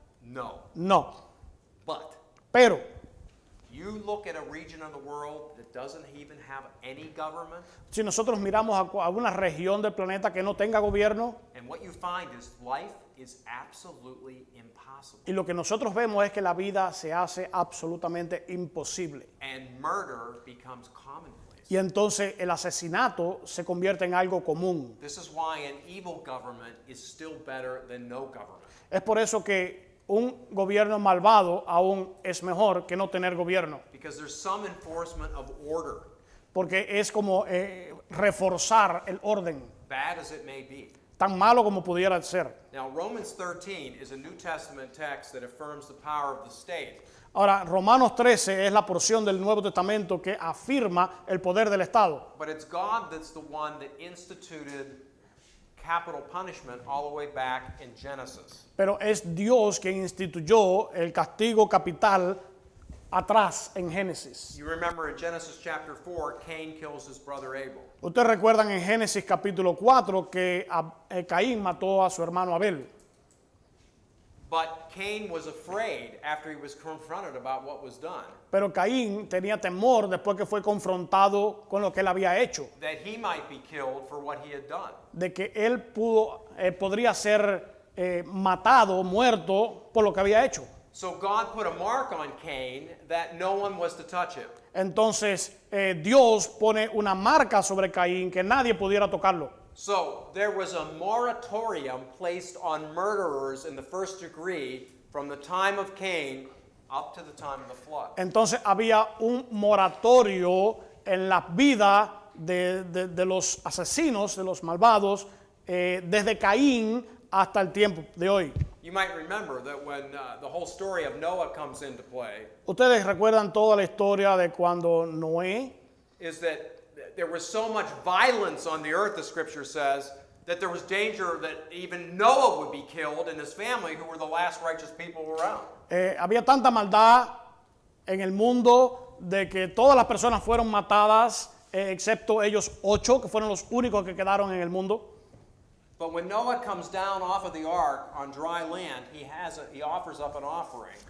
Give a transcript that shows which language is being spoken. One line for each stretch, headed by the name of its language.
English: No.
Spanish: No.
English: But
Spanish: Pero,
English: you look at a region of the world that doesn't even have any government,
Spanish: si nosotros miramos a una región del planeta que no tenga gobierno,
English: and what you find is life is absolutely impossible.
Spanish: y lo que nosotros vemos es que la vida se hace absolutamente imposible.
English: And murder becomes commonplace.
Spanish: Y entonces el asesinato se convierte en algo común.
English: This is why an evil government is still better than no government.
Spanish: Es por eso que un gobierno malvado aún es mejor que no tener gobierno.
English: Because there's some enforcement of order,
Spanish: Porque es como reforzar el orden,
English: bad as it may be.
Spanish: tan malo como pudiera ser.
English: Now, Romans 13 is a New Testament text that affirms the power of the state.
Spanish: Ahora, Romanos 13 es la porción del Nuevo Testamento que afirma el poder del Estado.
English: But it's God that's the one that instituted capital punishment all the way back in Genesis.
Spanish: Pero es Dios quien instituyó el castigo capital atrás en Génesis.
English: You remember in Genesis chapter 4, Cain kills his brother Abel.
Spanish: Ustedes recuerdan en Génesis capítulo 4 que Caín mató a su hermano Abel.
English: But Cain was afraid after he was confronted about what was done,
Spanish: Pero Caín tenía temor después que fue confrontado con lo que él había hecho,
English: that he might be killed for what he had done.
Spanish: de que él podría ser matado, muerto por lo que había hecho.
English: So God put a mark on Cain that no one was to touch him.
Spanish: Entonces Dios pone una marca sobre Caín que nadie pudiera tocarlo.
English: So there was a moratorium placed on murderers in the first degree from the time of Cain up to the time of the flood.
Spanish: Entonces había un moratorio en la vida de los asesinos, de los malvados, desde Caín hasta el tiempo de hoy.
English: You might remember that when the whole story of Noah comes into play,
Spanish: Ustedes recuerdan toda la historia de cuando Noé,
English: is that there was so much violence on the earth, the scripture says, that there was danger that even Noah would be killed and his family, who were the last righteous people around.
Spanish: había tanta maldad en el mundo de que todas las personas fueron matadas, excepto ellos 8, que fueron los únicos que quedaron en el mundo.
English: But when Noah comes down off of the ark on dry land, he offers up an offering.